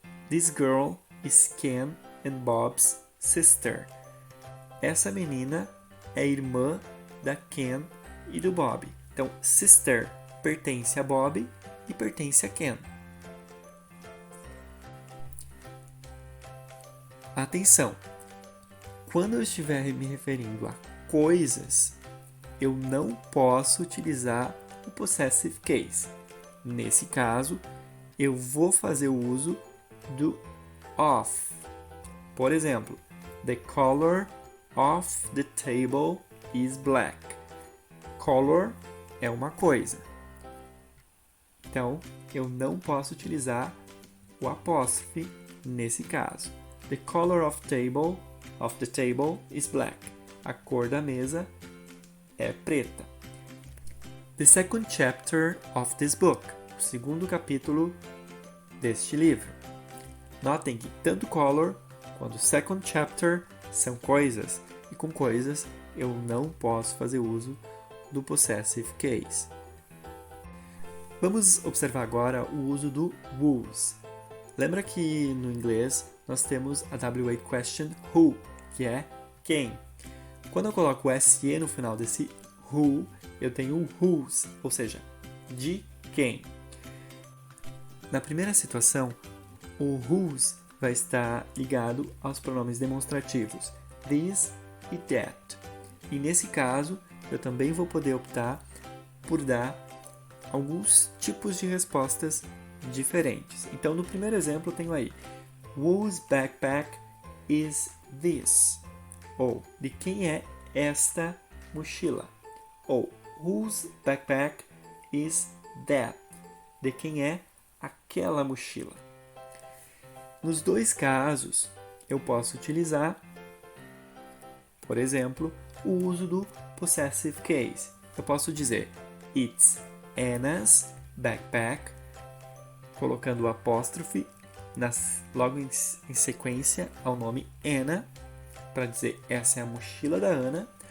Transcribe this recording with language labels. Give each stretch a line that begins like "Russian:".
English: This girl is Ken and Bob's sister.
Portuguese: Essa menina é irmã da Ken e do Bob. Então, sister pertence a Bob e pertence a Ken. Atenção! Quando eu estiver me referindo a coisas, eu não posso utilizar o possessive case. Nesse caso, eu vou fazer o uso do of. Por exemplo,
English: the color of the table is black.
Portuguese: Color é uma coisa. Então, eu não posso utilizar o apóstrofe nesse caso.
English: The color of the table is black.
Portuguese: A cor da mesa é preta.
English: The second chapter of this book.
Portuguese: O segundo capítulo deste livro. Notem que tanto color quanto second chapter são coisas, e com coisas eu não posso fazer uso do possessive case. Vamos observar agora o uso do whose. Lembra que no inglês nós temos a WH question who, que é quem. Quando eu coloco o SE no final desse who, eu tenho o whose, ou seja, de quem. Na primeira situação, o whose vai estar ligado aos pronomes demonstrativos this e that. E nesse caso, eu também vou poder optar por dar alguns tipos de respostas diferentes. Então, no primeiro exemplo, eu tenho aí
English: whose backpack is this?
Portuguese: Ou de quem é esta mochila?
English: Ou whose backpack is that?
Portuguese: De quem é aquela mochila? Nos dois casos, eu posso utilizar, por exemplo, o uso do possessive case. Eu posso dizer
English: It's Anna's backpack,
Portuguese: colocando o apóstrofe logo em sequência ao nome Anna, para dizer essa é a mochila da Ana.